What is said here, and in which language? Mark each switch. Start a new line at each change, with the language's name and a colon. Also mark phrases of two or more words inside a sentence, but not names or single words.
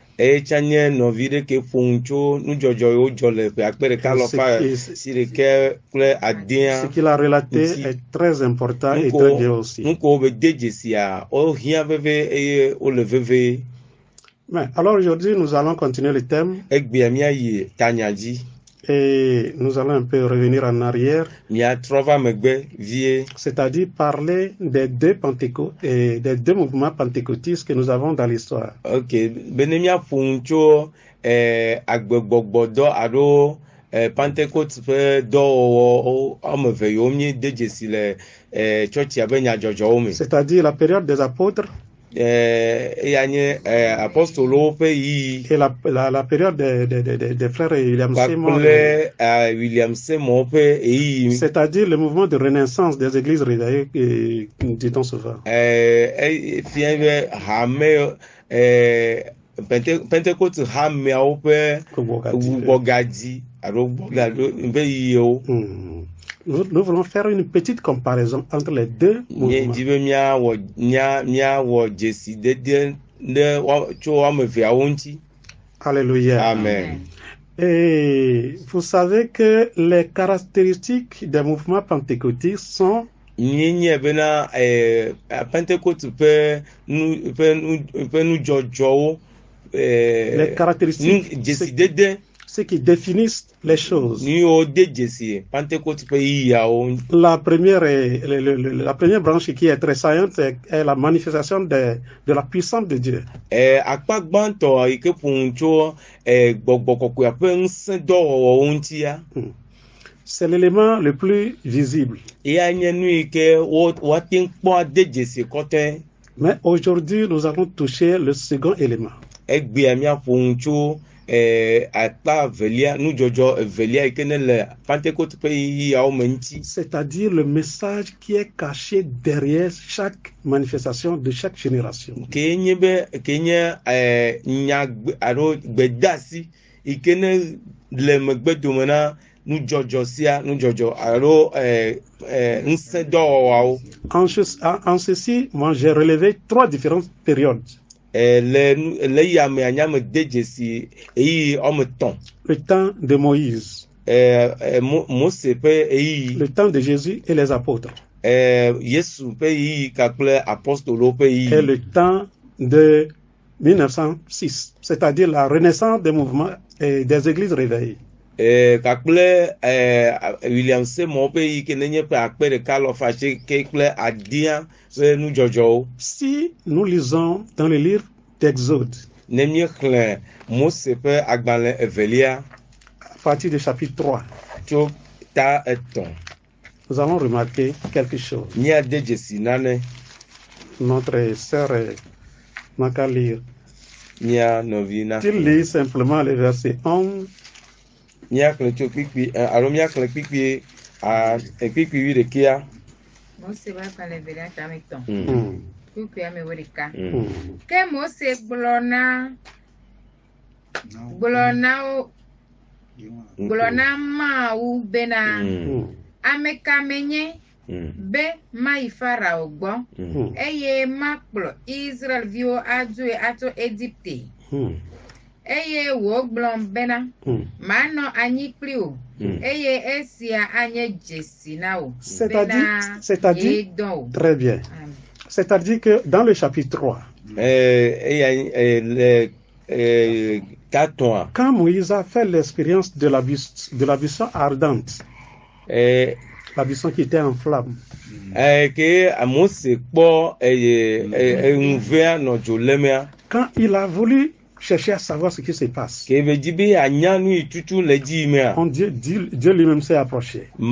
French: Ce qu'il a relaté est très important et très bien aussi. Mais alors aujourd'hui, nous allons continuer le thème. Et nous allons un peu revenir en arrière,
Ewe: Miatrɔ va megbe vie.
French: c'est-à-dire parler des deux Pentecôtes et des deux mouvements pentecôtistes que nous avons dans l'histoire.
Ewe: Ok, bene miaƒo nu tso agbegbɔgbɔdɔ alo Pentecôte ƒe dɔwɔwɔ wɔme eve yiwo míede dzesi le tsɔtsia ƒe nyadzɔdzɔwo me.
French: C'est-à-dire la période des apôtres
Ewe: Eya nye apostolowo ƒe yiyi
French: et la période des frères William Seymour.
Ewe: kpakple William Seymour ƒe yiyi.
French: C'est-à-dire le mouvement de renaissance des églises réveillées, dit-on souvent.
Ewe: Fia be hame Pentecôte hameawo ƒe gbɔgadzi alo gbɔgado ƒe yiyiwo.
French: Nous voulons faire une petite comparaison entre les deux mouvements.
Ewe: Dzi be míawɔ dzesidede tso wɔme eveawo ŋuti.
French: Alléluia. Amen. Et vous savez que les caractéristiques des mouvements pentecôtistes sont
Ewe: Nye bena Pentecôte ƒe nudzɔdzɔwo
French: les caractéristiques,
Ewe: dzesidede
French: ce qui définissent les choses.
Ewe: nu yiwo de dzesi Pentecôte ƒe yiyawo.
French: La première branche qui est très saillante est la manifestation de la puissance de Dieu.
Ewe: Akpa gbãtɔ yi ke ƒo tso gbɔgbɔ kɔkɔea ƒe ŋusẽ dɔwɔwɔwo ŋutia.
French: C'est l'élément le plus visible.
Ewe: Eya nye nu yi ke woate ŋu kpɔ de dzesi kɔtɛ.
French: Mais aujourd'hui, nous allons toucher le second élément.
Ewe: Egbea míaƒo ŋu tso akpa evelia nudzɔdzɔ evelia yi ke ne le Pentecôte ƒe yiyawo me ŋuti.
French: C'est-à-dire le message qui est caché derrière chaque manifestation de chaque génération.
Ewe: Ke nye nya alo gbedeasi yi ke ne le megbe dome na nudzɔdzɔ sia nudzɔdzɔ alo ŋusẽ dɔwɔwawo.
French: En ceci, moi j'ai relevé 3 différentes périodes.
Ewe: Le yamea nyame de dzesi eyi wɔme etɔ̃.
French: Le temps de Moïse,
Ewe: Mose ƒe eyi.
French: le temps de Jésus et les apôtres,
Ewe: Yesu ƒe yiyi kakple apostolo ƒe yiyi.
French: et le temps de 1906, c'est-à-dire la renaissance des mouvements et des églises réveillées.
Ewe: Kakple William Seymour ƒe yiyi ke nenye ƒe akpe ɖeka lɔƒa asieke kple adia ƒe nudzɔdzɔwo.
French: Si nous lisons dans le livre d'Exode,
Ewe: Ne míexlẽ Mose ƒe agbalẽ evelia
French: à partir du chapitre 3,
Ewe: tso ta etɔ̃,
French: nous allons remarquer quelque chose.
Ewe: míade dzesi nane.
French: Notre sœur n'a qu'à lire.
Ewe: Mía nɔvi na.
French: Tu lis simplement le verset 11.
Ewe: Míaxlẽ tso kpikpi alo míaxlẽ kpikpi kpikpi 11.
French: Mose va faire le verset avec ton.
Ewe: Kpikpi ame wo ɖeka. Ke Mose gblɔ na Mawu bena ame ka menye be mayi Farao gbɔ eye makplɔ Israelviwo adzoe atso Egypte. Eye wògblɔm bena manɔ anyi kpli wo eye esia anye dzesi na wo bena yedɔ wo.
French: Très bien. C'est-à-dire que dans le chapitre 3, quand Moïse a fait l'expérience de la buisson ardente, la buisson qui était en flamme, quand il a voulu chercher à savoir ce qui se passe, Dieu lui-même s'est approché.